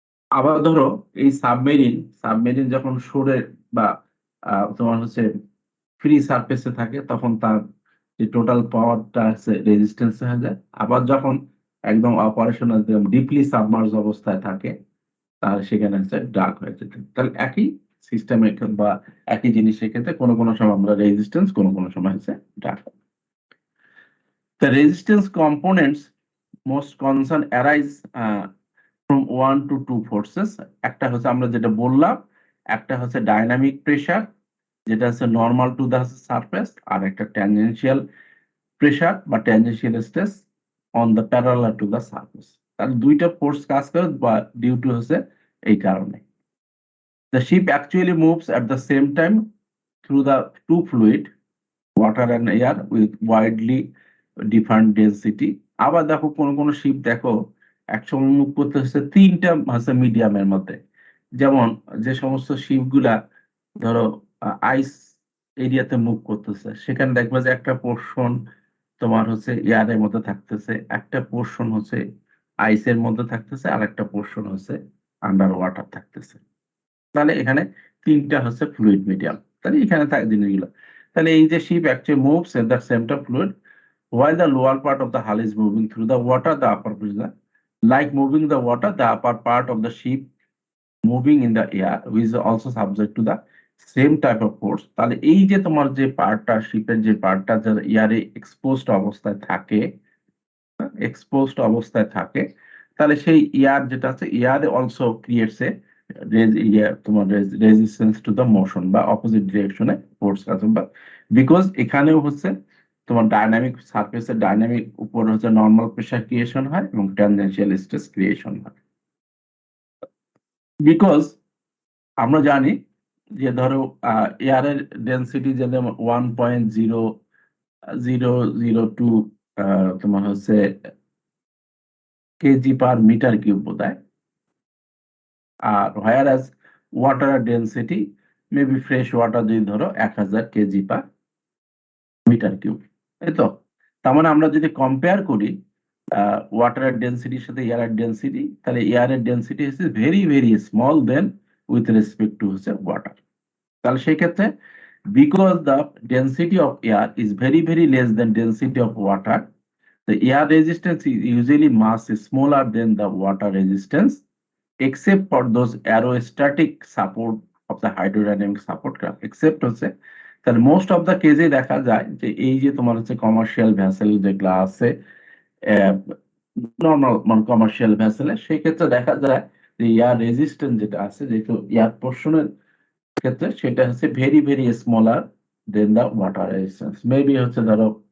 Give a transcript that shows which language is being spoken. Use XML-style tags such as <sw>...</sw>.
<bn>আবার ধরো এই সাবমেরিন সাবমেরিন যখন সরে বা তোমার হচ্ছে ফ্রি সারফেসে থাকে, তখন তার যে টোটাল পাওয়ারটা আছে রেজিস্ট্যান্স হয়ে যায়। আবার যখন একদম অপারেশনাল ডিপলি সাবমার্জ অবস্থায় থাকে, তাহলে সেখানে হচ্ছে ড্রাগ হয়ে যেতে। তাহলে একই সিস্টেমের বা একই জিনিসের ক্ষেত্রে কোনো কোনো সময় আমরা রেজিস্ট্যান্স, কোনো কোনো সময় হচ্ছে drug.</bn> <en>The resistance components most concern arise from 1 to 2 forces।</en> <bn>একটা হচ্ছে আমরা যেটা বললাম, একটা হচ্ছে ডাইনামিক প্রেসার যেটা হচ্ছে নর্মাল টু দা সারফেস, আর একটা ট্যানজেনশিয়াল প্রেসার বা tangential stress on the parallel to the surface. তাহলে দুইটা ফোর্স কাজ করে বা ডিউ টু হচ্ছে এই কারণে।</bn> <en>The ship actually moves at the same time through the two fluid, water and air, with widely different density।</en> <bn>আবার দেখো কোন কোন শিপ দেখো একসঙ্গে মুভ করতে হচ্ছে তিনটা হচ্ছে মিডিয়ামের মধ্যে। যেমন যে সমস্ত শিপ গুলা ধরো আইস এরিয়াতে মুভ করতেছে, সেখানে দেখবে যে একটা পোর্শন তোমার হচ্ছে এয়ারের মধ্যে থাকতেছে, একটা পোর্শন হচ্ছে আইসের মধ্যে থাকতেছে, আর একটা পোর্শন হচ্ছে আন্ডার ওয়াটার থাকতেছে। তাহলে এখানে তিনটা হচ্ছে ফ্লুইড মিডিয়াম। তাহলে এখানে থাকে জিনিসগুলো। তাহলে এই যে</bn> <en>Ship actually moves at the centre fluid while the lower part of the hull is moving through the water, the upper part is like moving the water, the upper part of the ship moving in the air, which is also subject to the same type of force।</en> <bn>তাহলে এই যে তোমার যে পার্টটা শিপের যে পার্টটা যারা এয়ারে exposed অবস্থায় থাকে, এক্সপোজড অবস্থায় থাকে, তাহলে সেই এয়ার যেটা আছে এয়ার অলসো ক্রিয়েটস এ তোমার রেজিস্ট্যান্স টু দ্য মোশন বা অপোজিট ডিরেকশনে ফোর্স কাজ বা বিকজ এখানেও হচ্ছে তোমার ডাইনামিক সারফেসের ডাইনামিক উপর হচ্ছে নর্মাল প্রেসার ক্রিয়েশন হয় এবং ট্যানজেনশিয়াল স্ট্রেস ক্রিয়েশন হয়। বিকজ আমরা জানি যে ধরো এয়ারের ডেন্সিটি যেটা 1.0002 তোমার হচ্ছে কেজি পার মিটার কিউব বোধহয়, আর</bn> <en>whereas water density</en> <bn>maybe fresh water যদি ধরো 1000 কেজি পার মিটার কিউব, তাই তো। তার মানে আমরা যদি কম্পেয়ার করি ওয়াটারের ডেন্সিটির সাথে এয়ারের ডেন্সিটি, তাহলে এয়ারের ডেন্সিটি হচ্ছে</bn> <en>very very small than with respect to</en> <bn>হচ্ছে ওয়াটার। তাহলে সেই ক্ষেত্রে</bn> <en>Because the density of air is very very less than density of water, the air resistance is usually much smaller than the water resistance, except for those aerostatic support of the hydrodynamic support craft।</en> <bn>except হচ্ছে তাহলে most of the কেজে দেখা যায় যে এই যে তোমার হচ্ছে commercial vessel যেগুলো আছে, নর্মাল মানে কমার্শিয়াল ভ্যাসেলে, সেক্ষেত্রে দেখা যায় যে এয়ার রেজিস্ট্যান্স যেটা আছে, যেহেতু এয়ার পোর্শনের ক্ষেত্রে সেটা হচ্ছে very very smaller then the water resistance, maybe হচ্ছে ধরো</bn>